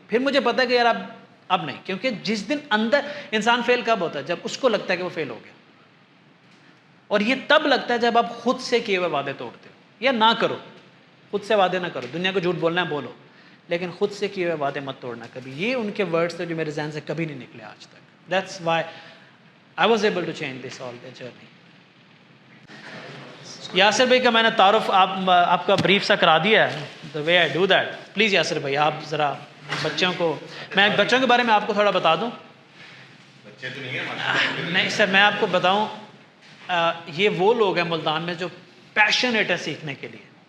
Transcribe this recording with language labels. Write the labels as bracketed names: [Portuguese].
[Urdu] پھر مجھے پتا ہے کہ یار اب نہیں. کیونکہ جس دن اندر انسان فیل کب ہوتا ہے؟ جب اس کو لگتا ہے کہ وہ فیل ہو گیا. اور یہ تب لگتا ہے جب آپ خود سے کیے ہوئے وعدے توڑتے ہو. یا نہ کرو، خود سے وعدے نہ کرو. دنیا کو جھوٹ بولنا ہے بولو، لیکن خود سے کیے ہوئے وعدے مت توڑنا کبھی. یہ ان کے ورڈز تھے جو میرے ذہن سے کبھی نہیں نکلے آج تک. [English] That's why I was able to change this all the journey. [Urdu] Yasir بھائی کا میں نے تعارف آپ کا بریف سا کرا دیا ہے. [English] The way I do that. [Urdu] Please Yasir بھائی آپ ذرا بچوں کو، میں بچوں کے بارے میں آپ کو تھوڑا بتا دوں. بچے تو نہیں ہیں نہیں سر، میں آپ کو بتاؤں، یہ وہ لوگ ہیں ملتان میں جو پیشنیٹ ہے سیکھنے کے لیے.